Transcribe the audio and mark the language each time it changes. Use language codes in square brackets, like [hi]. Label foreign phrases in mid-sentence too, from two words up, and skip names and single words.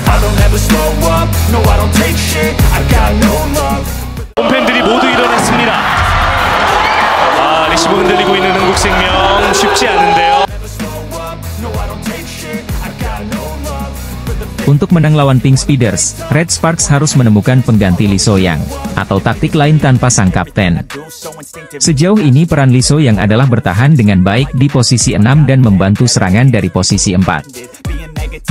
[en] I'll never slow up, no I don't take shit, I got no love. [ko] 팬들이 모두 일어났습니다. 리시브 흔들리고 있는 흥국생명 쉽지 않은데요. [id] Untuk menang lawan Pink Speeders, Red Sparks harus menemukan pengganti Lee So-young, atau taktik lain tanpa sang kapten. Sejauh ini peran Lee So-young adalah bertahan dengan baik di posisi 6 dan membantu serangan dari posisi 4.